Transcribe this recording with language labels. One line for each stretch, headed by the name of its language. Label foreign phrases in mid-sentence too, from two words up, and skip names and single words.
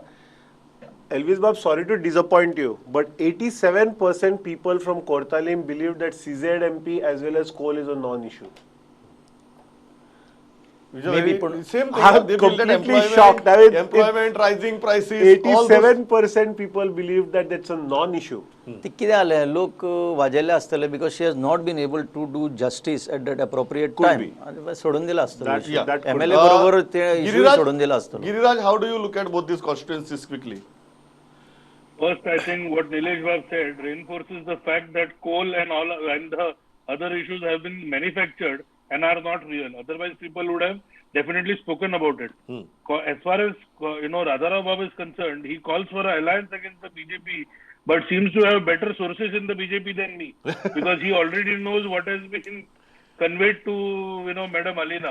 English: Elvis Bab, sorry to disappoint you, but 87% people from Cortalim believe that CZMP as well as coal is a non-issue. Which is Maybe very- same thing. I'm They feel that completely shocked. I mean, employment, rising prices, all those. 87% people believe that that's a non-issue.
Konkani: ती कितें जालें लोक वाजेल्ले आसतले
English: because she has not been able to do justice at that appropriate time
Konkani: आनी सोडून दिला
English: That-
Konkani: आसतलो
English: that could-
Konkani: एमएलए बरोबर ते इश्यू
English: Giriraj,
Konkani: सोडून दिला आसतलो
English: Giriraj, how do you look at both these constituencies quickly? First, I think what Nilesh Bab said reinforces the fact that coal and the other issues have been manufactured and are not real. Otherwise, people would have definitely spoken about it. As far as Radharao Bab is concerned, he calls for an alliance against the BJP, but seems to have better sources in the BJP than me, because he already knows what has been conveyed to Madam Alina.